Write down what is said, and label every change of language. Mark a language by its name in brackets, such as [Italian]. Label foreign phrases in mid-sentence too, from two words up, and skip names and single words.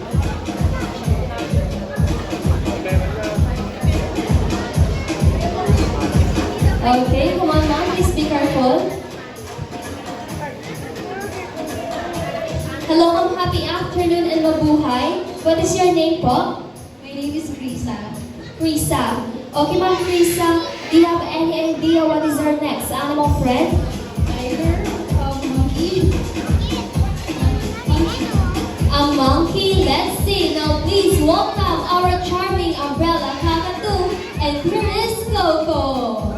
[English] Okay, come on, ma'am. Please be careful. Hello, ma'am. Happy afternoon and mabuhay. What is your name po? My name is Krisa. Krisa. Okay, ma'am Krisa, do you have any idea what is our next animal friend? Either monkey. A monkey. Let's see. Now, please welcome our charming umbrella cockatoo, and here is Coco.